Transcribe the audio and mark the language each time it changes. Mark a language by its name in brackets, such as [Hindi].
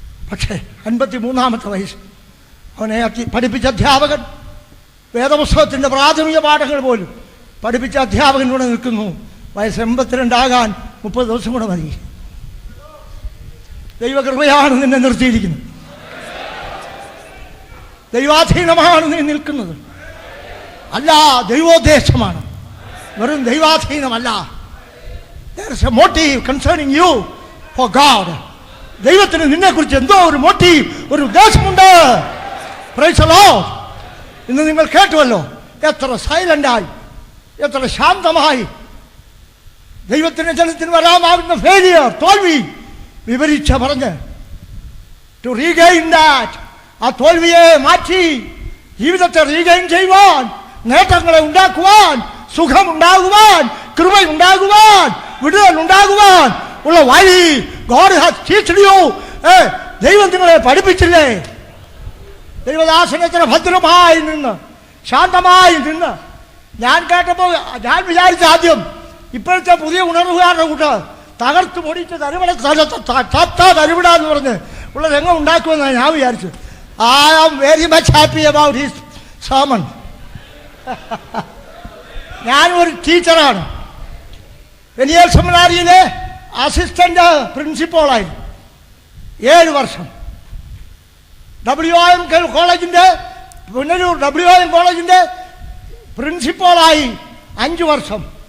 [Malayalam] പക്ഷേ 53-ാമത്തെ വയസ്സ് അവനെ പഠിപ്പിച്ച അധ്യാപകൻ, വേദപുസ്തകത്തിൻ്റെ പ്രാഥമിക പാഠങ്ങൾ പോലും പഠിപ്പിച്ച അധ്യാപകൻ കൂടെ നിൽക്കുന്നു. വയസ്സ് 82 ആകാൻ 30 ദിവസം കൂടെ മതി. ദൈവകൃപയാണ് നിന്നെ നിർത്തിയിരിക്കുന്നത്. ദൈവാധീനമാണ് നീ നിൽക്കുന്നത്, അല്ല ദൈവോദ്ദേശമാണ്. വെറും ദൈവാധീനമല്ല. [English] There is a motive concerning you for God. [Malayalam] ദൈവത്തിന് നിന്നെക്കുറിച്ച് എന്തോ ഒരു മോട്ടീവ്, ഒരു ഉദ്ദേശമുണ്ട്. [English] Praise the Lord. [Malayalam] ഇന്ന് നിങ്ങൾ കേട്ടുവല്ലോ, എത്ര സൈലൻ്റായി, എത്ര ശാന്തമായി ദൈവത്തിൻ്റെ ജനത്തിന് വരാമാകുന്ന ഫെയിലിയർ, തോൽവി വിവരിച്ച പറഞ്ഞ് [English] to regain that, [Malayalam] ആ തോൽവിയെ മാറ്റി ജീവിതത്തെ റീഗെയിൻ ചെയ്യുവാൻ, നേട്ടങ്ങളെ ഉണ്ടാക്കുവാൻ, സുഖമുണ്ടാകുവാൻ, കൃപയുണ്ടാകുവാൻ, വിടുതൽ ഉണ്ടാകുവാൻ ഉള്ള വഴി [English] God has teached you. [Malayalam] ദൈവം നിങ്ങളെ പഠിപ്പിച്ചില്ലേ? ദൈവദാസനത്തിന് ഭദ്രമായി നിന്ന്, ശാന്തമായി നിന്ന് ഞാൻ കേട്ടപ്പോൾ ഞാൻ വിചാരിച്ച ആദ്യം ഇപ്പോഴത്തെ പുതിയ ഉണർവുകാരുടെ കൂട്ട് തകർത്ത് പൊടിച്ച് തരുവിട തരുവിട എന്ന് പറഞ്ഞ് ഉള്ള രംഗം ഉണ്ടാക്കുമെന്നാണ് ഞാൻ വിചാരിച്ചു. [English] I am very much happy about his sermon. [Malayalam] ഞാനൊരു ടീച്ചറാണ്. വെനിയൽ സെമിനാരിയിലെ അസിസ്റ്റന്റ് പ്രിൻസിപ്പളായി 7 വർഷം. WIM കോളേജിൻ്റെ പുനലൂർ WIM കോളേജിൻ്റെ പ്രിൻസിപ്പളായി 5 വർഷം.